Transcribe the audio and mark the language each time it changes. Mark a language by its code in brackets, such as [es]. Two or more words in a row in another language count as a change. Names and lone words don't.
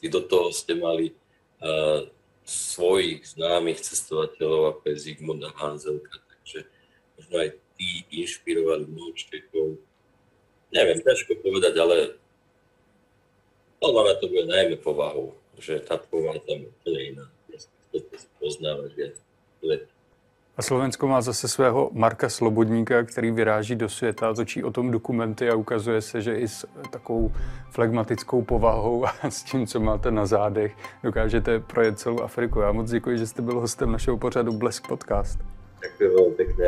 [sk] Do toho ste mali svojich známych cestovateľov, ako je Zigmund a Hanzelka, takže možno aj tí inšpirovali mnoho Čechov. Neviem, ťažko povedať, ale to bude najmä povahou, že tá povaha tam je úplne iná. Chcete si poznávať viac. [cs] A Slovensko má zase svého Marka Slobodníka, který vyráží do světa, točí o tom dokumenty a ukazuje se, že i s takovou flegmatickou povahou a s tím, co máte na zádech, dokážete projet celou Afriku. Já moc děkuji, že jste byl hostem našeho pořadu Blesk Podcast. [sk] Ďakujem veľmi pekne.